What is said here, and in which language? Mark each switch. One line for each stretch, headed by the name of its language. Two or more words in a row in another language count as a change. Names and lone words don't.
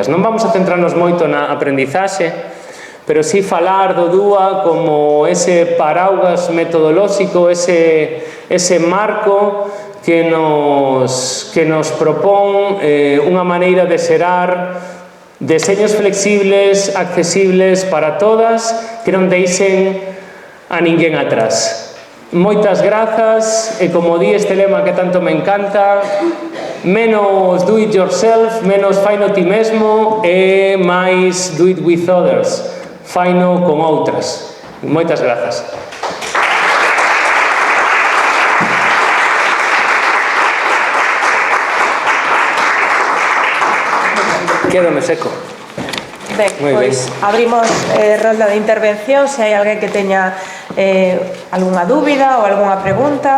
Galician: Non vamos a centrarnos moito na aprendizaxe, pero sí falar do DUA como ese paraugas metodolóxico, ese marco que nos propón unha maneira de xerar deseños flexibles, accesibles para todas, que non deixen a ninguén atrás. Moitas grazas, e como di este lema que tanto me encanta, menos
English: do it yourself,
Galician: menos faino ti mesmo e máis
English: do it with others,
Galician: faino con outras. Moitas grazas. Quédome seco. Ben, pois abrimos rolda de intervención, se hai alguén que teña algunha dúbida ou algunha pregunta.